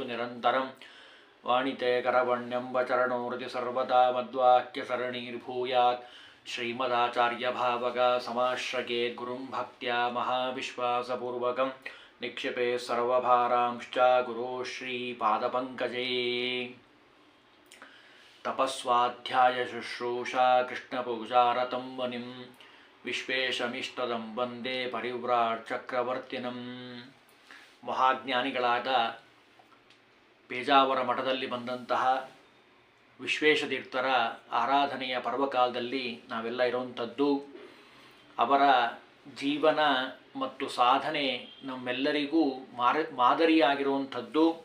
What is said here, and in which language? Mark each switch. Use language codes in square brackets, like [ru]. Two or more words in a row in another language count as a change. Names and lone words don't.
[sa] निरन्तरं वाणिते करवण्यं वचरणो हृदि सर्वदा मद्वाक्यसरणीर्भूयात् श्रीमदाचार्यभावगा समाश्रयेत् गुरुं भक्त्या महाविश्वासपूर्वकं निक्षिपे सर्वभारांश्च गुरो श्रीपादपङ्कजे तपस्वाध्याय शुश्रूषा कृष्णपूजारतं मुनिं विश्वेशमिष्टदं वन्दे परिव्राट् चक्रवर्तिनं. [kn] ಮಹಾಜ್ಞಾನಿಗಳಾದ ಪೇಜಾವರ ಮಠದಲ್ಲಿ ಬಂದಂತಹ ವಿಶ್ವೇಶತೀರ್ಥರ ಆರಾಧನೆಯ ಪರ್ವಕಾಲದಲ್ಲಿ ನಾವೆಲ್ಲ ಇರುವಂಥದ್ದು. ಅವರ ಜೀವನ ಮತ್ತು ಸಾಧನೆ ನಮ್ಮೆಲ್ಲರಿಗೂ ಮಾದರಿಯಾಗಿರುವಂಥದ್ದು.